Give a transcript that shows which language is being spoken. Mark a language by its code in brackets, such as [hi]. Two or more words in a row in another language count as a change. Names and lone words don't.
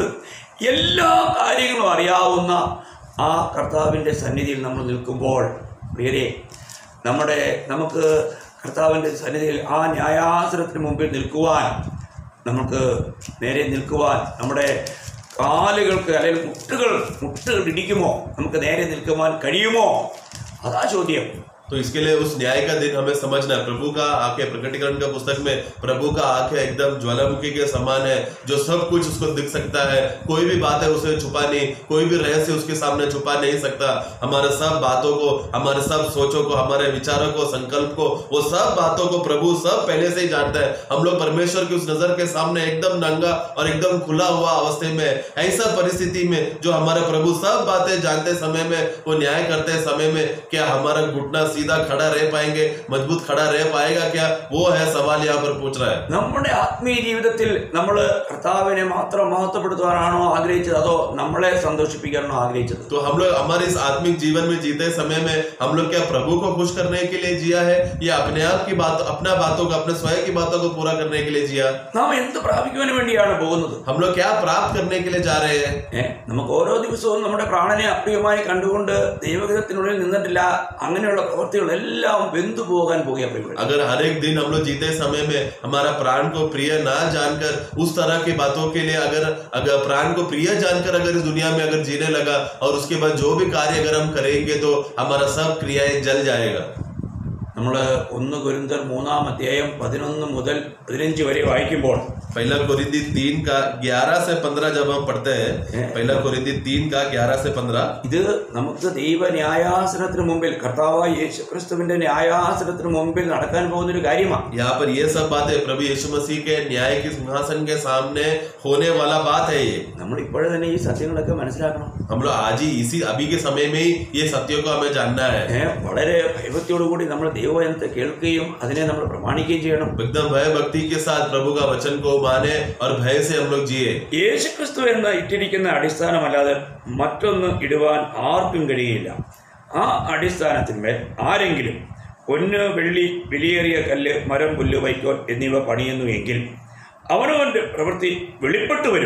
[ml] എല്ലാ കാര്യങ്ങളും അറിയാവുന്ന ആ കർത്താവിൻ്റെ സന്നിധിയിൽ നമ്മൾ നിൽക്കുമ്പോൾ പ്രിയരെ, നമുക്ക് കർത്താവിൻ്റെ സന്നിധിയിൽ ആ ന്യായാസനത്തിന് മുമ്പിൽ നിൽക്കുവാൻ, നമുക്ക് നേരെ നിൽക്കുവാൻ, നമ്മുടെ കാലുകൾക്ക് അല്ലെങ്കിൽ മുട്ടുകൾ ഇടിക്കുമോ? നമുക്ക് നേരെ നിൽക്കുവാൻ കഴിയുമോ? അതാ ചോദ്യം. [hi] तो इसके लिए उस न्याय का दिन हमें समझना है. प्रभु का आंखें, प्रकटीकरण का पुस्तक में प्रभु का आंखें एकदम ज्वालामुखी के समान है, जो सब कुछ उसको दिख सकता है. कोई भी बात है उसे छुपा नहीं, कोई भी रहस्य उसके सामने छुपा नहीं सकता. हमारे सब बातों को, हमारे सब सोचों को, हमारे विचारों को, संकल्प को, वो सब बातों को प्रभु सब पहले से ही जानता है. हम लोग परमेश्वर की उस नजर के सामने एकदम नंगा और एकदम खुला हुआ अवस्था में, ऐसा परिस्थिति में जो हमारे प्रभु सब बातें जानते समय में, वो न्याय करते समय में, क्या हमारा घुटना सीधा खड़ा रह पाएंगे, मजबूत खड़ा रह पाएगा क्या? वो है सवाल यहाँ पर पूछ रहा है. [ml] നമ്മുടെ ആത്മീയ ജീവിതത്തിൽ നമ്മൾ കർത്താവിനെ മാത്രം മഹത്വപ്പെടുത്തുവാനാണോ ആഗ്രഹിച്ചത്, അതോ നമ്മളെ സന്തോഷിപ്പിക്കാനാണോ ആഗ്രഹിച്ചത്? [hi] तो हम लोग हमारे इस आत्मिक जीवन में जीते समय में हम लोग क्या प्रभु को खुश करने के लिए जिया है, या अपने आप की बात, अपना बातों को, अपने स्वयं की बातों को पूरा करने के लिए जिया? [ml] നാം എന്ത് പ്രാപിക്കുവാൻ വേണ്ടിയാണ് പോകുന്നത്? [hi] हम लोग क्या प्राप्त करने के लिए जा रहे हैं? [ml] നമുക്ക് ഓരോ ദിവസവും നമ്മുടെ പ്രാണനെ അപ്രിയമായി കണ്ടുകൊണ്ട് ദൈവഹിതത്തിനുള്ളിൽ നിന്നിട്ടില്ല, അങ്ങനെയുള്ള പ്രവൃത്തികളെല്ലാം വെന്തു പോകാൻ പോകുക. [hi] अगर हर एक दिन हम लोग जीते समय में हमारा प्राण को प्रिय ना जानकर उस तरह की बातों के लिए अगर प्राण को प्रिय जानकर अगर इस दुनिया में अगर जीने लगा, और उसके बाद जो भी कार्य अगर हम करेंगे तो हमारा सब क्रियाएं जल जाएगा. [ml] നമ്മൾ 1 കൊരിന്ത്യർ 3:11-15 വരെ വായിക്കുമ്പോൾ, [hi] पहला कोरिन्थी 3:11-15 जब हम पढ़ते हैं, पहला कोरिन्थी 3:11-15, [ml] ഇത് നമുക്ക് ദൈവ ന്യായാസനത്തിന് മുമ്പിൽ, കർത്താവായ യേശുക്രിസ്തുവിന്റെ ന്യായാസനത്തിന് മുമ്പിൽ നടക്കാൻ പോകുന്ന ഒരു കാര്യമാണ്. [hi] यहाँ पर ये सब बातें प्रभु यीशु मसीह के न्याय के सिंहासन के सामने होने वाला बात है. ये [ml] നമ്മൾ ഇപ്പോഴേ തന്നെ ഈ സത്യങ്ങളൊക്കെ മനസ്സിലാക്കണം. [hi] हम लोग आज ही अभी के समय में ही ये सत्यों को हमें जानना है. [ml] വളരെ ഭയഭക്തിയോടുകൂടി നമ്മൾ ദൈവവചനത്തെ കേൾക്കുകയും അതിനെ നമ്മൾ പ്രമാണിക്കുകയും ചെയ്യണം. [hi] एकदम भय भक्ति के साथ प्रभु का वचन को माने और भय से हम लोग जिए. [ml] യേശുക്രിസ്തു എന്ന ഇട്ടിരിക്കുന്ന അടിസ്ഥാനമല്ലാതെ മറ്റൊന്ന് ഇടുവാൻ ആർക്കും കഴിയില്ല. ആ അടിസ്ഥാനത്തിന്മേൽ ആരെങ്കിലും പൊന്ന്, വെള്ളി, വിലയേറിയ കല്ല്, മരം, പുല്ല്, വൈക്കോൽ എന്നിവ പണിയുന്നു എങ്കിൽ അവനവന്റെ പ്രവൃത്തി വെളിപ്പെട്ടു വരും.